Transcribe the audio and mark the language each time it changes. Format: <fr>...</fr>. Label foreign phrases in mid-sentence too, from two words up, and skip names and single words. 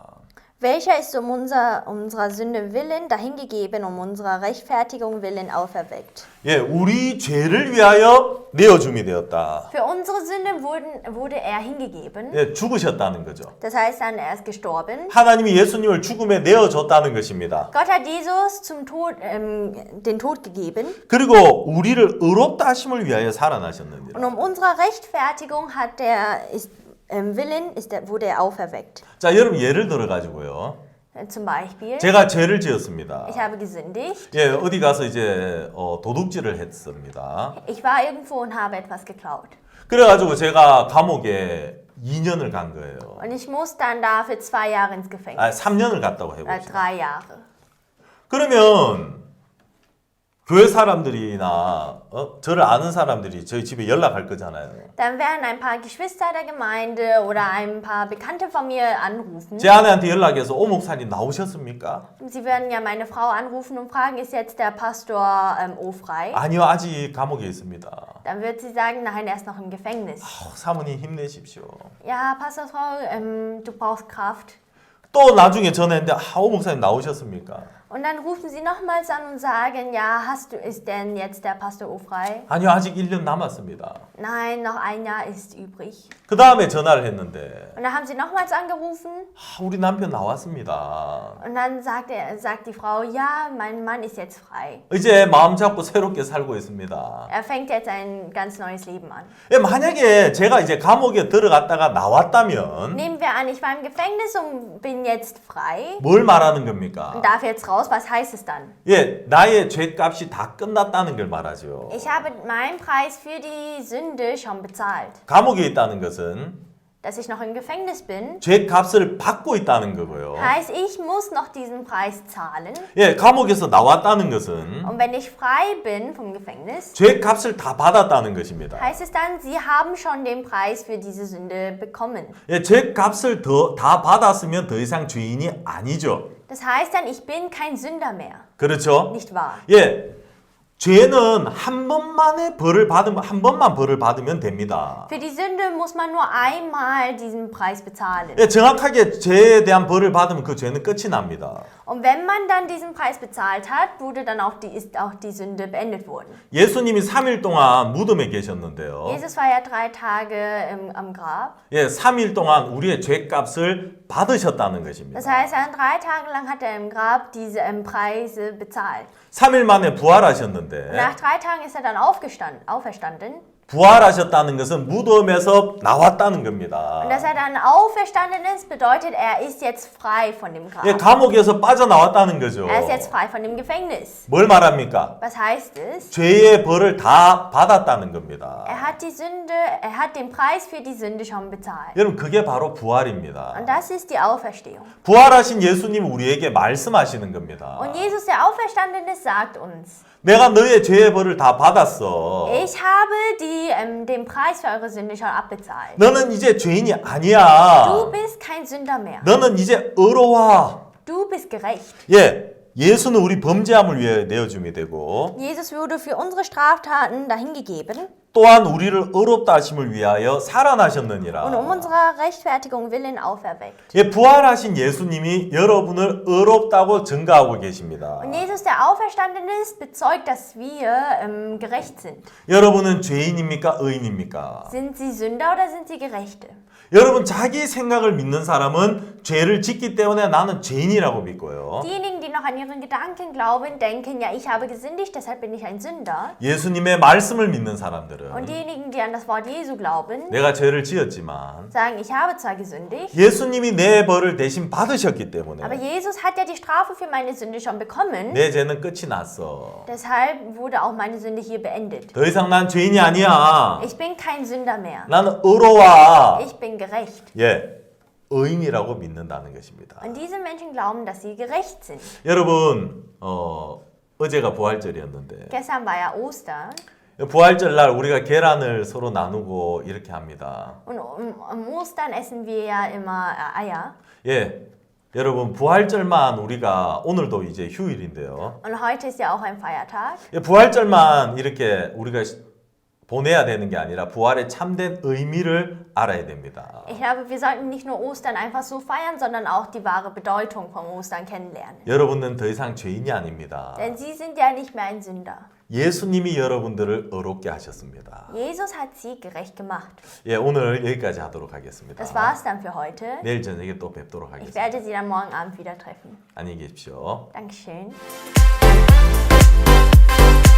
<de>Welcher ist unserer Sünde willen dahingegeben, unserer Rechtfertigung willen auferweckt.</de> <ko>예, 우리 죄를 위하여 내어줌이 되었다.</ko> <de>Für unsere Sünden wurde er hingegeben.</de> <ko>예, 죽으셨다는 거죠.</ko> <de>Das heißt dann, er ist gestorben.</de> <ko>하나님이 예수님을 죽음에 내어줬다는 것입니다.</ko> <de>Gott hat Jesus zum Tod, den Tod gegeben.</de> <ko>그리고 우리를 의롭다 하심을 위하여 살아나셨느니라.</ko> <de>Und um unserer Rechtfertigung wurde er auferweckt.</de> <ko>자, 여러분 예를 들어 가지고요.</ko> <de>Zum Beispiel,</de> <ko>제가 죄를 지었습니다.</ko> <de>ich habe gesündigt.</de> <ko>예, 어디 가서 이제 도둑질을 했습니다.</ko> <de>Ich war irgendwo und habe etwas geklaut.</de> <ko>그래가지고 제가 감옥에 2년을 간 거예요.</ko> <de>Und ich muss dann dafür 2 Jahre ins Gefängnis.</de> <ko>3년을 갔다고</ko> <de>Oder</de> <ko>해봅시다.</ko> <de>3 Jahre.</de> <ko>그러면 교회 사람들이나 저를 아는 사람들이 저희 집에 연락할 거잖아요.</ko> <de>Dann werden ein paar Geschwister der Gemeinde oder ein paar Bekannte von mir anrufen.</de> <ko>제 아내한테 연락해서 오 목사님 나오셨습니까?</ko> <de>Sie werden ja meine Frau anrufen und fragen, ist jetzt der Pastor O frei?</de> <ko>아니요, 아직 감옥에 있습니다.</ko> <de>Dann wird sie sagen, nein, er ist noch im Gefängnis.</de> <ko>사모님 힘내십시오.</ko> <de>Ja, Pastorfrau, du brauchst Kraft.</de> <ko>또 나중에 전화했는데 오 목사님 나오셨습니까?</ko> <de>Und dann rufen sie nochmals an und sagen, ja, ist denn jetzt der Pastor O frei?</de> <ko>아니요, 아직 1년 남았습니다.</ko> <de>Nein, noch 1 Jahr ist übrig.</de> <ko>그 다음에 전화를 했는데</ko> <de>Und dann haben sie nochmals angerufen</de> <ko>우리 남편 나왔습니다.</ko> <de>und dann sagt die Frau, ja, mein Mann ist jetzt frei.</de> <ko>이제 마음 잡고 새롭게 살고 있습니다.</ko> <de>Er fängt jetzt ein ganz neues Leben an.</de> <ko>예, 만약에 제가 이제 감옥에 들어갔다가 나왔다면</ko> <de>Nehmen wir an, ich war im Gefängnis und bin jetzt frei</de> <ko>뭘 말하는 겁니까?</ko> <de>und darf jetzt raus. Was heißt es dann?</de> <ko>예, 나의 죄값이 다 끝났다는 걸 말하죠.</ko> <de>Ich habe meinen Preis für die Sünde schon bezahlt.</de> <ko>감옥에 있다는 것은</ko> <de>Dass ich noch im Gefängnis bin,</de> <ko>죄값을 받고 있다는 거고요.</ko> <de>heißt, ich muss noch diesen Preis zahlen.</de> <ko>예, 감옥에서 나왔다는 것은</ko> <de>Und wenn ich frei bin vom Gefängnis,</de> <ko>죄값을 다 받았다는 것입니다.</ko> <de>heißt es dann, Sie haben schon den Preis für diese Sünde bekommen.</de> <ko>예, 죄값을 다 받았으면 더 이상 죄인이 아니죠.</ko> <de>Das heißt dann, ich bin kein Sünder mehr.</de> <ko>그렇죠?</ko> <de>Nicht wahr?</de> <ko>예, 죄는 한 번만에 벌을 받으면 한 번만 벌을 받으면 됩니다.</ko> <de>Für die Sünde muss man nur einmal diesen Preis bezahlen.</de> <ko>예, 정확하게 죄에 대한 벌을 받으면 그 죄는 끝이 납니다.</ko> <de>Und wenn man dann diesen Preis bezahlt hat, ist auch die Sünde beendet worden.</de> <ko>예수님이 3일 동안 무덤에 계셨는데요.</ko> <de>Jesus war ja 3 Tage am Grab.</de> <ko>예, 3일 동안 우리의 죄값을 받으셨다는 것입니다.</ko> <de>Das heißt, 3 Tage lang hat er im Grab diese Preise bezahlt.</de> <ko>3일 만에 부활하셨는데</ko> <de>Nach 3 Tagen ist er dann auferstanden.</de> <ko>부활하셨다는 것은 무덤에서 나왔다는 겁니다.</ko> <de>Und dass er dann auferstanden ist, bedeutet, er ist jetzt frei von dem Grab.</de> <ko>예, 감옥에서 빠져나왔다는 거죠.</ko> <de>Er ist jetzt frei von dem Gefängnis.</de> <ko>뭘 말합니까?</ko> <de>Was heißt es?</de> <ko>죄의 벌을 다 받았다는 겁니다.</ko> <de>Er hat den Preis für die Sünde schon bezahlt.</de> <ko>여러분 그게 바로 부활입니다.</ko> <de>Und das ist die Auferstehung.</de> <ko>부활하신 예수님 우리에게 말씀하시는 겁니다.</ko> <de>Und Jesus, der auferstanden ist, sagt uns,</de> <ko>내가 너의 죄의 벌을 다 받았어.</ko> <de>ich habe den Preis für eure Sünde schon abbezahlt.</de> <ko>너는 이제 죄인이 아니야.</ko> <de>Du bist kein Sünder mehr.</de> <ko>너는 이제 의로워.</ko> <de>Du bist gerecht.</de> <ko>예, 예수는 우리 범죄함을 위해 내어줌이 되고</ko> <de>Jesus wurde für unsere Straftaten dahingegeben</de> <ko>또한 우리를 의롭다 하심을 위하여</ko> <de>und</de> <ko>살아나셨느니라.</ko> <de>unserer Rechtfertigung willen auferweckt.</de> <ko>예, 부활하신 예수님이 여러분을 의롭다고 증가하고 계십니다.</ko> <de>Und Jesus, der auferstanden ist, bezeugt, dass wir gerecht sind.</de> <ko>여러분은 죄인입니까? 의인입니까?</ko> <de>Sind sie Sünder oder sind sie Gerechte?</de> <ko>여러분 자기 생각을 믿는 사람은 죄를 짓기 때문에 나는 죄인이라고 믿고요.</ko> <de>Diejenigen, die noch an ihren Gedanken glauben, denken, ja, ich habe gesündigt, deshalb bin ich ein Sünder.</de> <ko>예수님의 말씀을 믿는 사람들은</ko> <de>Und diejenigen, die an das Wort Jesu glauben,</de> <ko>내가 죄를 지었지만</ko> <de>sagen, ich habe zwar gesündigt,</de> <ko>예수님이 내 벌을 대신 받으셨기 때문에</ko> <de>aber Jesus hat ja die Strafe für meine Sünde schon bekommen.</de> <ko>내 죄는 끝이 났어.</ko> <de>Deshalb wurde auch meine Sünde hier beendet.</de> <ko>더 이상 난 죄인이 아니야.</ko> <de>Ich bin kein Sünder mehr.</de> <ko>나는 의로워.</ko> <de>Ich bin gerecht.</de> <ko>예, 의인이라고 믿는다는 것입니다.</ko> <de>Und diese Menschen glauben, dass sie gerecht sind.</de> <ko>여러분, 어제가 부활절이었는데</ko> <de>Gestern war ja Ostern.</de> <ko>부활절 날 우리가 계란을 서로 나누고 이렇게 합니다.</ko> <de>Und am Ostern essen wir ja immer Eier.</de> <ko>예, 여러분 부활절만 우리가 오늘도 이제 휴일인데요.</ko> <de>Und heute ist ja auch ein Feiertag.</de> <ko>예, 부활절만 이렇게 우리가 보내야 되는 게 아니라 부활의 참된 의미를 알아야 됩니다.</ko> <de>Ich glaube, wir sollten nicht nur Ostern einfach so feiern, sondern auch die wahre Bedeutung von Ostern kennenlernen.</de> <ko>여러분은 더 이상 죄인이 아닙니다.</ko> <de>Denn sie sind ja nicht mehr ein Sünder.</de> <ko>예수님이 여러분들을 의롭게 하셨습니다.</ko> <de>Jesus hat sie gerecht gemacht.</de> <ko>예, 오늘 여기까지 하도록 하겠습니다.</ko> <de>Das war's dann für heute.</de> <ko>내일 저녁에 또 뵙도록</ko> <de>Ich</de> <ko>하겠습니다.</ko> <de>werde Sie dann morgen Abend wieder treffen.</de> <ko>안녕히 계십시오.</ko> <de>Dankeschön.</de>